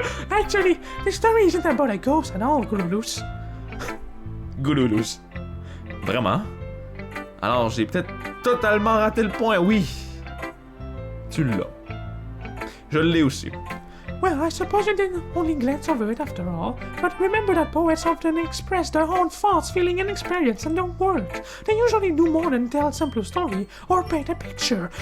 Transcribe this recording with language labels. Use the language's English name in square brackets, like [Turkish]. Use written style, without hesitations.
[English] Actually, the story isn't about a ghost at all, GROULOUCE. [French] GROULOUCE. Vraiment? Alors, j'ai peut-être totalement raté le point, oui. Tu l'as. Je l'ai aussi. [English] Well, I suppose you didn't only glance over it after all, but remember that poets often express their own thoughts, feeling, and experience in their work. They usually do more than tell a simple story or paint a picture.